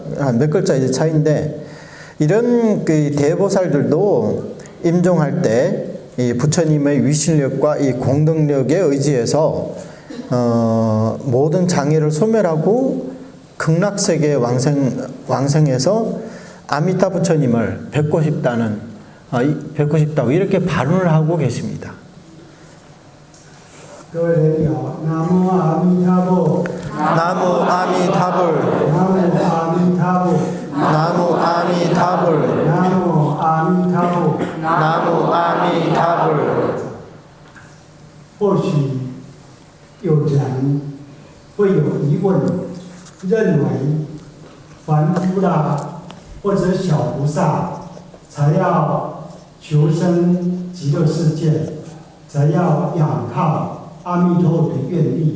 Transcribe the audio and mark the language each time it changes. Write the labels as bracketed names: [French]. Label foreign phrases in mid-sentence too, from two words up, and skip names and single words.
[Korean] 몇 글자 이제 차이인데, 이런 대보살들도 임종할 때 이 부처님의 위실력과 이 공덕력에 의지해서 모든 장애를 소멸하고 극락세계에 왕생해서 아미타 부처님을 뵙고 싶다고 이렇게 발언을 하고 계십니다. [Chinese] 各位人好，南无阿弥陀佛， [Korean] 나무 아미타불, [Chinese] 南无阿弥陀佛， [Korean] 나무 아미타불, [Chinese] 南无阿弥陀佛。 [Korean] 나무 아미타불. [Chinese] 或许有人会有疑问，认为凡夫啦或者小菩萨才要求生极乐世界，才要仰靠阿弥陀佛的愿力。